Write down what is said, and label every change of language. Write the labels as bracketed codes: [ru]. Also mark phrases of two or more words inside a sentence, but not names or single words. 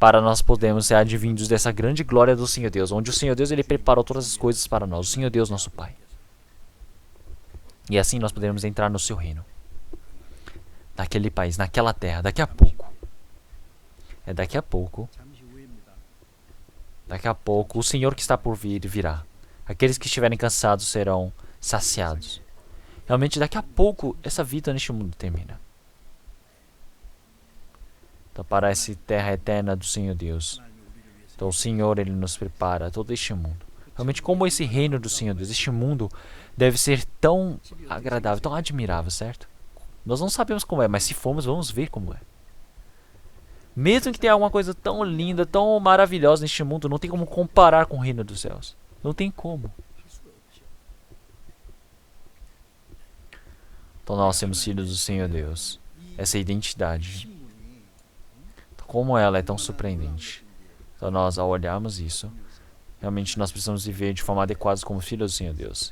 [pt] para nós podermos ser advindos dessa grande glória do Senhor Deus, onde o Senhor Deus ele preparou todas as coisas para nós, o Senhor Deus nosso Pai. E assim nós podemos entrar no seu reino, naquele país, naquela terra, daqui a pouco. É daqui a pouco. [ko] 잠시 후입니다. [pt] Daqui a pouco o Senhor que está por vir virá. Aqueles que estiverem cansados serão saciados. Realmente daqui a pouco essa vida neste mundo termina. Então para essa terra eterna do Senhor Deus. [ko] 하나님이 우리를 위해서 [pt] Então o Senhor ele nos prepara todo este mundo. Realmente como esse reino do Senhor Deus, este mundo deve ser tão agradável, tão admirável, certo? Nós não sabemos como é, mas se formos vamos ver como é. Mesmo que tenha alguma coisa tão linda, tão maravilhosa neste mundo, não tem como comparar com o reino dos céus. Não tem como. [ko] 할 수가 없죠. [pt] Então nós temos filhos do Senhor Deus. [ko] 이 [pt] Essa identidade, [ko] 신분이 [pt] como ela é tão surpreendente. Então nós, ao olharmos isso, realmente nós precisamos viver de forma adequada como filhos do Senhor Deus.